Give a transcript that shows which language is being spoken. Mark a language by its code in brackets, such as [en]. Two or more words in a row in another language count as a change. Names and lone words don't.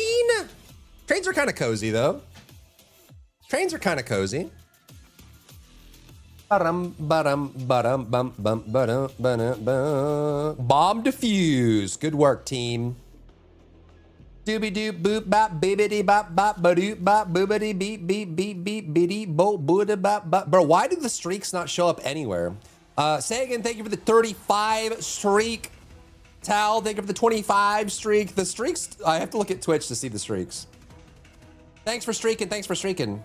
[en] Trains are kind of cozy, though. Trains are kind of cozy. Bomb defuse. Good work, team. Doobie doop boop bop bibbity bop bop badoop bop boobity beep beep beep beep biddy bo booda bop bop. Bro, why do the streaks not show up anywhere? Sagan, thank you for the 35 streak. Tal, thank you for the 25 streak. The streaks, I have to look at Twitch to see the streaks. Thanks for streaking. Thanks for streaking.